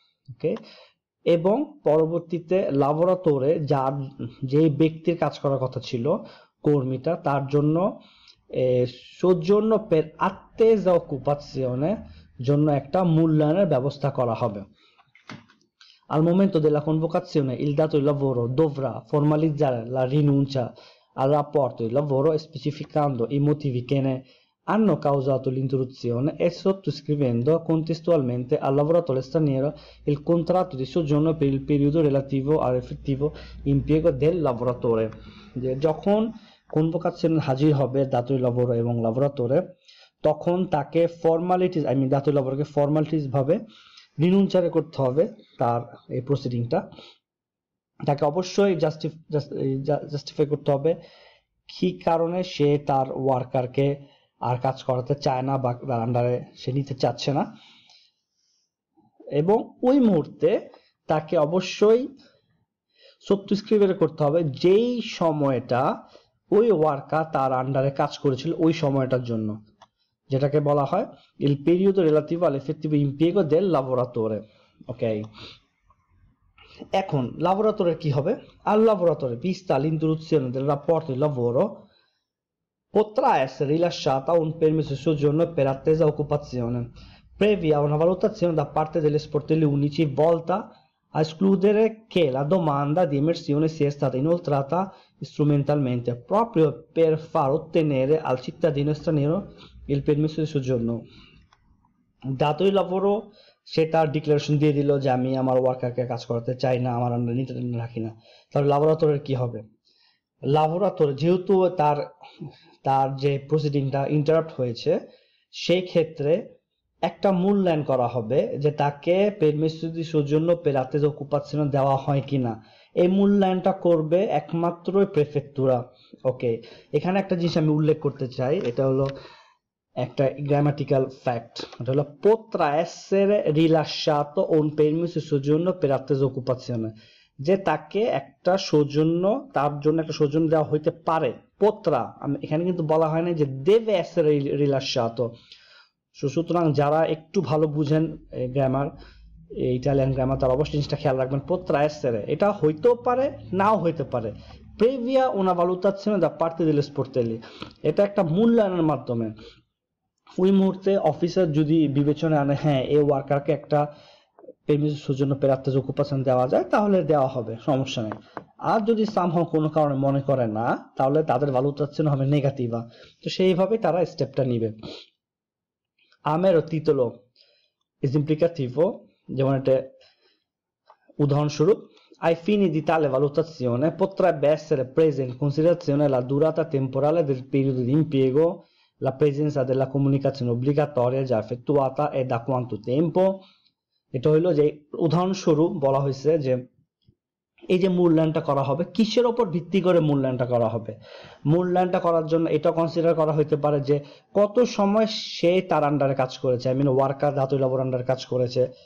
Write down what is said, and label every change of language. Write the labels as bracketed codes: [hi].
[bn] ওকে, এবং পরবর্তীতে লাভোরাতোরে যে ব্যক্তির কাজ করার কথা ছিল কর্মীটা, তার জন্য [it] soggiorno per attesa occupazione [bn] জন্য একটা মূল্যায়নের ব্যবস্থা করা হবে। [it] Al momento della convocazione il datore di lavoro dovrà formalizzare la rinuncia al rapporto di lavoro specificando i motivi che ne hanno causato l'interruzione e sottoscrivendo contestualmente al lavoratore straniero il contratto di soggiorno per il periodo relativo all'effettivo impiego del lavoratore। [bn] যখন convocation হাজির হবে দাতই লাভর এবং লাভোরাতরে, তখন তাকে formalities দাতুই লাভরকে formalities ভাবে রিনুnciare করতে হবে তার এই প্রসিডিংটা। তাকে অবশ্যই জাস্টিফাই করতে হবে কি কারণে সে তার ওয়ার্কারকে আর কাজ করাতে চায় না বা তার আন্ডারে সে নিতে চাচ্ছে না, এবং ওই মুহূর্তে তাকে অবশ্যই সবস্ক্রাইব করতে হবে যেই সময়টা ওই ওয়ার্কার তার আন্ডারে কাজ করেছিল ওই সময়টার জন্য, যেটাকে বলা হয় [it] il periodo relativo all'effettivo impiego del lavoratore। [bn] ওকে, এখন lavoratore কি হবে? [it] Al lavoratore, vista l'introduzione del rapporto di lavoro, potrà essere rilasciata un permesso di soggiorno per attesa occupazione, previa una valutazione da parte degli sportelli unici volta a escludere che la domanda di emersione sia stata inoltrata strumentalmente, proprio per far ottenere al cittadino straniero il permesso di soggiorno। [bn] দাতুই লাভরও সে তার declaration দিয়ে দিল যে আমি আমার ওয়ার্কারকে কাজ করাতে চাই না, আমার আন্ডারে নিতে রাখি না, তাহলে লাভরাতরের কি হবে? লাভরাতর যেহেতু তার যে প্রসিডিংটা ইন্টারাপ্ট হয়েছে, সেই ক্ষেত্রে একটা মূল্যায়ন করা হবে যে তাকে [it] permesso di soggiorno per attesa occupazione [bn] দেওয়া হয় কিনা। এই মূল্যায়নটা করবে একমাত্র প্রেফেক্তুরা। ওকে, এখানে একটা জিনিস আমি উল্লেখ করতে চাই, এটা হলো একটা গ্রামাটিক্যাল ফ্যাক্ট, এটা হলো [it] potrà essere rilasciato un permesso di soggiorno per attesa occupazione, [bn] যে তাকে একটা সৌজন্য, তার জন্য একটা সৌজন্য দেওয়া হইতে পারে। পোত্রা, এখানে কিন্তু বলা হয় না যে [it] deve essere rilasciato। [bn] সুতরাং যারা একটু ভালো বুঝেন গ্রামার, ইটালিয়ান গ্রামার, তারা অবশ্যই জিনিসটা খেয়াল রাখবেন। [it] potrà essere [bn] এটা হইতেও পারে, নাও হইতে পারে। [it] previa una valutazione da parte degli sportelli, [bn] এটা একটা মূল্যায়নের মাধ্যমে। ওই মুহূর্তে অফিসার যদি বিবেচনা আনে হ্যাঁ এই ওয়ার্কারকে একটা permesso জন্য [it] per attesa occupazione [bn] দেওয়া যায়, তাহলে দেওয়া হবে, সমস্যা নেই। আর যদি সামহাও কোনো কারণে মনে করে না, তাহলে তাদের valutazione হবে নেগেটিভা। তো সেইভাবে তারা স্টেপটা নিবে। [it] A mero titolo esemplificativo, [bn] যেমন এটা উদাহরণস্বরূপ, [it] ai fini di tale valutazione potrebbe essere presa in considerazione la durata temporale del periodo di impiego, la presenza della comunicazione obbligatoria già effettuata e da quanto tempo। [bn] এটা হলো যে উদাহরণস্বরূপ বলা হয়েছে যে এই যে মূল্যায়নটা করা হবে, কিসের উপর ভিত্তি করে মূল্যায়নটা করা হবে? মূল্যায়নটা করার জন্য এটা কনসিডার করা হতে পারে যে কত সময় সে তার আন্ডারে কাজ করেছে, ওয়ার্কার দাতুই লাভর আন্ডারে কাজ করেছে।